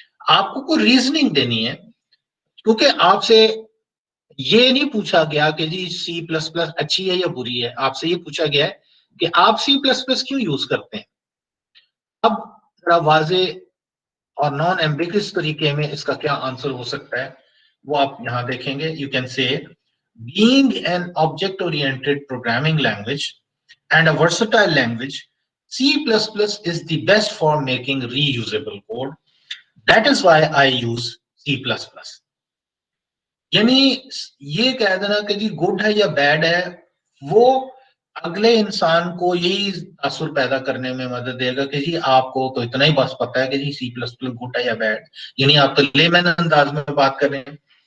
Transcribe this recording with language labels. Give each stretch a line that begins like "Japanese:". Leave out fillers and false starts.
Hindi: आपको कोई रीजनिंग देनी है, क्योंकि आपसे ये नहीं पूछा गया कि जी सी प्लस प्लस अच्छी है या बुरी है, आपसे ये पूछा गया है कि आप सी प्लस प्लस क्यों यूज करते हैं। अब थोड़ा वाजे और नॉन एम्बिगुअस तरीके में इसका क्या आंसर हो सकता है वो आप यहां देखेंगे।
English: You can say being an object oriented programming language and a versatile language, C++ is the best for making reusable code. That is why I use C++.
Hindi: यानी ये कह देना कि जी गुड है या बैड है, वो अगले इंसान को यही तासुर पैदा करने में मदद देगा कि जी आपको तो इतना ही बस पता है कि जी C++ गुड है या बैड, यानी आप तो लेमैन अंदाज में बात कर रहे हैं।